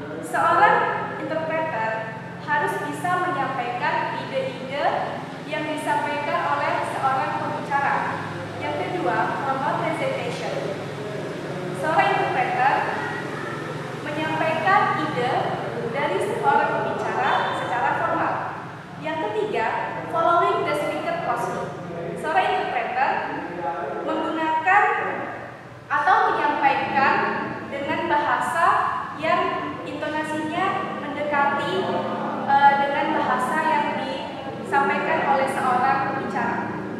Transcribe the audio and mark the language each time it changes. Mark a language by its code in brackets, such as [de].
[id] Seorang interpreter harus bisa menyampaikan ide-ide yang disampaikan oleh seorang pembicara. Yang kedua, [en] formal presentation. [id] Seorang interpreter menyampaikan ide dari seorang pembicara secara formal. Yang ketiga, [en] following the speaker closely. [id] Seorang interpreter menggunakan atau menyampaikan dengan bahasa yang intonasinya mendekati dengan bahasa yang disampaikan oleh seorang pembicara.